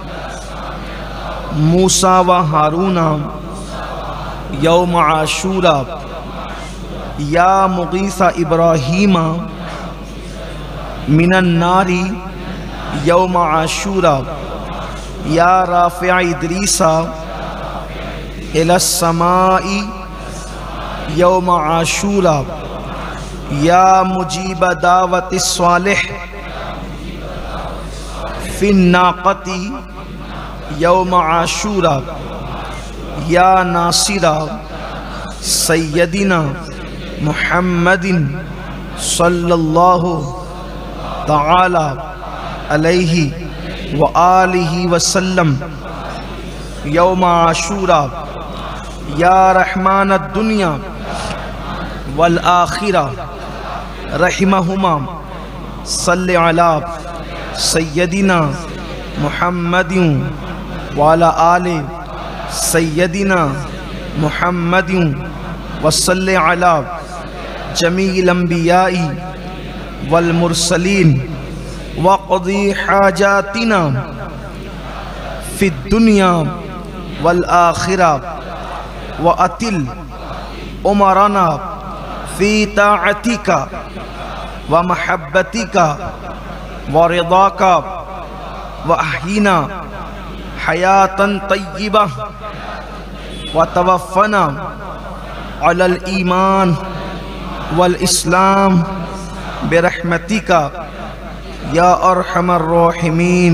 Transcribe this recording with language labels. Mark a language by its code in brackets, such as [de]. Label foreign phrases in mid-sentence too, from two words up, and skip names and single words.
[ar] موسیٰ و ہارون یوم عاشورا، یا مغیث ابراہیم من النار یوم عاشورا، یا رافع ادریس الی السماء یوم عاشورا، یا مجیب دعوت الصالح فی الناقۃ یوم عاشورا، یا ناصر سیدنا محمد صلی اللہ تعالی علیہ وآلہ وسلم یوم عاشورا، یا رحمان الدنیا والآخرہ رحمہما صلی علی سیدنا محمد وعلی آل سیدنا محمد وصلی علی جمیع الانبیاء والمرسلین وقضی حاجاتنا فی الدنیا والآخرہ وأتل عمرنا فی طاعتک ومحبتک ورضاک وأحینا حیاتا طیبہ وتوفنا علی الایمان والاسلام برحمتک یا ارحم الراحمین۔